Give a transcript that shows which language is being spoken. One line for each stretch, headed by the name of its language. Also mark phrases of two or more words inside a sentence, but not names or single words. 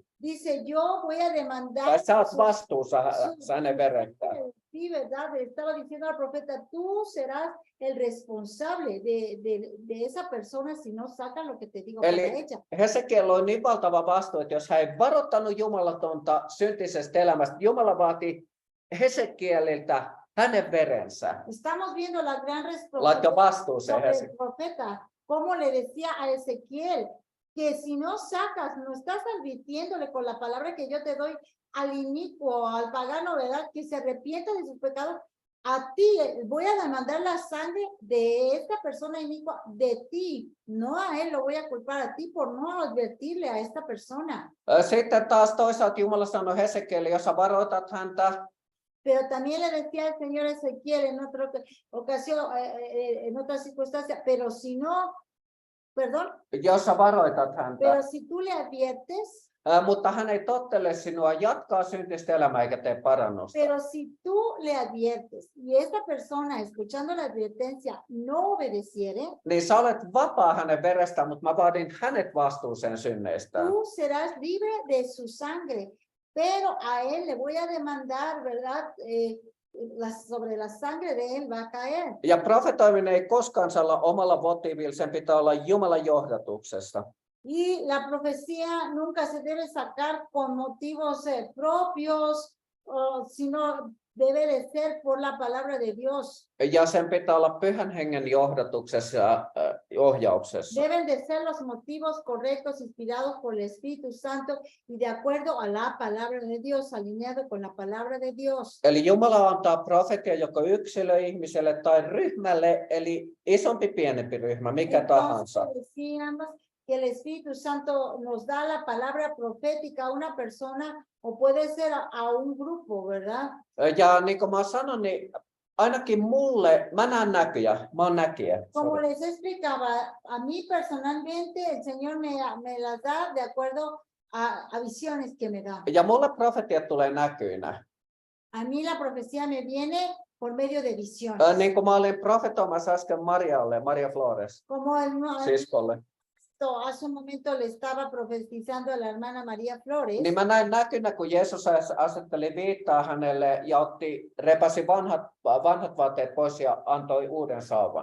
Spanish: dice, yo voy a demandar.
Finnish: Tai sä oot vastuussa hänen verestään.
Spanish: Sí, verdad, estaba diciendo al profeta, tú serás el responsable de esa persona si no sacan lo que te digo para ella.
Finnish: Hesekiel on niin valtava vastuu, että jos hän ei varoittanut Jumalatonta syntisestä elämästä, Jumala vaati Hesekieliltä hänen verensä.
Spanish: Estamos viendo la gran
Finnish: Laittaa vastuuseen
Spanish: sobre el Hesekiel. profeta, como le decía a Ezequiel, que si no sacas, no estás advirtiéndole con la palabra que yo te doy al inicuo, al pagano, ¿verdad? Que se arrepienta de sus pecados. A ti voy a demandar la sangre de esta persona inicua, de ti, no a él lo voy a culpar a ti por no advertirle a esta persona.
Finnish: Sitten taas toisaalta Jumala sanoi Hesekielille, jos sä varoitat häntä,
Spanish: pero también le decía al Señor Ezequiel en otra ocasión, en otra circunstancia, pero si no, perdón,
Finnish: jos sä varoitat häntä,
Spanish: pero si tú le adviertes,
Finnish: mutta hän ei tottele sinua, jatkaa syntistä elämää eikä tee parannusta.
Spanish: Pero si tú le adviertes y esta persona, escuchando la advertencia, no obedeciere,
Finnish: niin sä olet vapaa hänen verestään, mutta mä vaadin hänet vastuuseen synneistään.
Spanish: tú serás libre de su sangre, pero a él le voy a demandar, ¿verdad? Sobre la sangre de él va a caer.
Finnish: Ja profetoiminen ei koskaan saa olla omalla motiivilla, sen pitää olla Jumalan johdatuksesta.
Spanish: Y la profecía nunca se debe sacar con motivos propios, sino debe de ser por la palabra de Dios.
Finnish: Ja sen pitää olla Pyhän Hengen johdatuksessa ja ohjauksessa.
Spanish: Deben de ser los motivos correctos, inspirados por el Espíritu Santo y de acuerdo a la palabra de Dios, alineado con la palabra de Dios.
Finnish: Eli Jumala antaa profetia joko yksilöihmiselle tai ryhmälle, eli isompi pienempi ryhmä, mikä tahansa.
Spanish: Decíamos que el Espíritu Santo nos da la palabra profética a una persona o puede ser a un grupo, ¿verdad?
Finnish: Ja niin kuin mä sanon, niin ainakin mulle, mä näen näkyjä, mä oon näkijä.
Spanish: Como les explicaba, a mí personalmente el Señor me las da de acuerdo a visiones que me da.
Finnish: Ja mulle profetiat tulee näkyinä.
Spanish: A mí la profecía me viene por medio de visiones.
Finnish: Niin kuin mä olin profetoimassa äsken Maria Flores,
Spanish: Como
Finnish: siskolle.
Spanish: hace un momento le estaba profetizando a la hermana María Flores.
Finnish: Niin mä näin näkynä, kun Jeesus asetteli viittaa hänelle ja repäsi vanhat vaatteet pois ja antoi uuden sauvan.